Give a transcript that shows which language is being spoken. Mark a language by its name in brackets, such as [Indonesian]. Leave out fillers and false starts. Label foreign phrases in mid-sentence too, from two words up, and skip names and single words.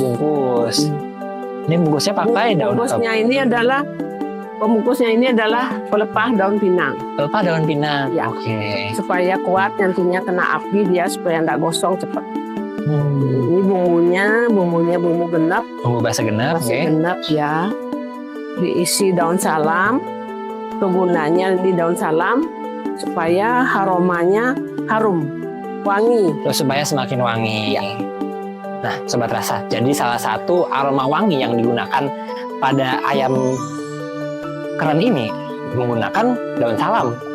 [Indonesian] Ini bungkusnya pakai daun apa? Pembungkusnya ini adalah pelepah daun pinang. Pelepah daun pinang. Ya. Oke. Supaya kuat nantinya kena api dia, supaya nggak gosong cepat. Ini bumbunya bumbu genep. Bumbu basa genep. Genep ya. Diisi daun salam. Kegunaannya di daun salam supaya aromanya harum, wangi. Terus supaya semakin wangi. Ya. Nah, Sobat Rasa, jadi salah satu aroma wangi yang digunakan pada ayam keren ini menggunakan daun salam.